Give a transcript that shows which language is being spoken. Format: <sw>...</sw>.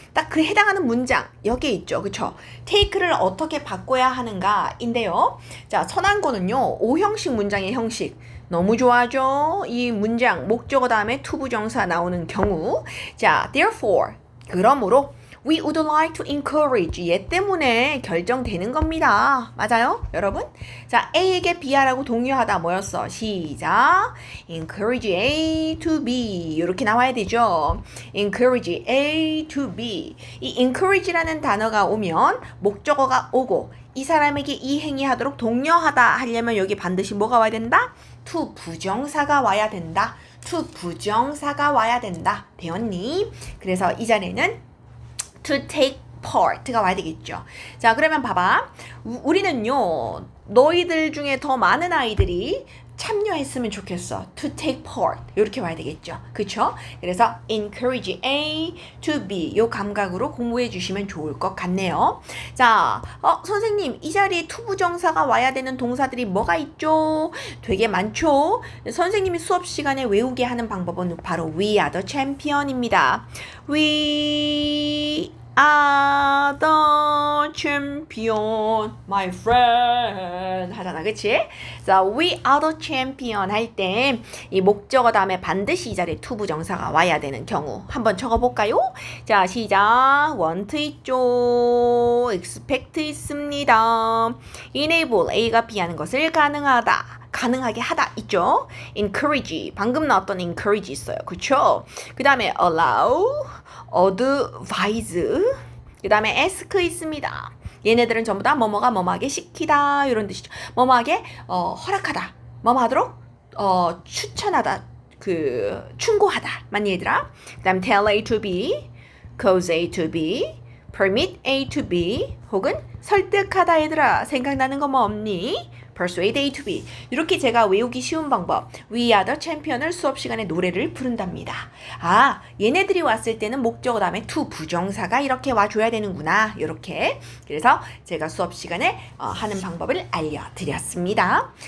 <ko>딱 그 해당하는 문장 여기에 있죠. 그쵸? take를 어떻게 바꿔야 하는가인데요. 자, 선한거는요. 5형식 문장의 형식. 너무 좋아하죠? 이 문장 목적어 다음에 투부정사 나오는 경우. 자, therefore, 그러므로</ko> <en>We would like to encourage</en> <ko>얘 때문에 결정되는 겁니다. 맞아요? 여러분? 자, A에게 B하라고 동요하다 뭐였어? 시작.</ko> <en>Encourage A to B</en> <ko>이렇게 나와야 되죠. Encourage A to B 이 encourage라는 단어가 오면 목적어가 오고 이 사람에게 이 행위 하도록 독려하다 하려면 여기 반드시 뭐가 와야 된다? to 부정사가 와야 된다. to 부정사가 와야 된다. 되었니? 그래서 이 자리에는</ko> <en>to take part</en> <ko>가 와야 되겠죠. 자, 그러면 봐봐. 우리는요, 너희들 중에 더 많은 아이들이 참여했으면 좋겠어.</ko> <en>to take part.</en> <ko>이렇게 와야 되겠죠. 그쵸? 그래서</ko> <en>encourage A to B.</en> <ko>요 감각으로 공부해 주시면 좋을 것 같네요. 자, 선생님, 이 자리에 to 부정사가 와야 되는 동사들이 뭐가 있죠? 되게 많죠? 선생님이 수업 시간에 외우게 하는 방법은 바로</ko> <en>we are the champion</en> <ko>입니다.</ko> <en>We are the champion, my friend</en> <ko>하잖아, 그치? 자,</ko> <en>we are the champion</en> <ko>할 때 이 목적어 다음에 반드시 이 자리에 to 부정사가 와야 되는 경우 한번 적어볼까요? 자, 시작. want 있죠. expect 있습니다. enable, A가 B 하는 것을 가능하게 하다 있죠. encourage, 방금 나왔던 encourage 있어요. 그쵸? 그 다음에 allow, advise, 그 다음에 ask 있습니다. 얘네들은 전부 다 뭐뭐가 뭐뭐하게 시키다 이런 뜻이죠. 뭐뭐하게 허락하다, 뭐뭐하도록 추천하다, 충고하다. 맞니 얘들아? 그 다음</ko> <en>tell A to B, cause A to B, permit A to B,</en> <ko>혹은 설득하다. 얘들아 생각나는 거 뭐 없니?</ko> <en>persuade A to B.</en> <ko>이렇게 제가 외우기 쉬운 방법.</ko> <en>We are the champion</en> <ko>을 수업 시간에 노래를 부른답니다. 아, 얘네들이 왔을 때는 목적어 다음에 to 부정사가 이렇게 와줘야 되는구나. 이렇게. 그래서 제가 수업 시간에 하는 방법을 알려드렸습니다.</ko>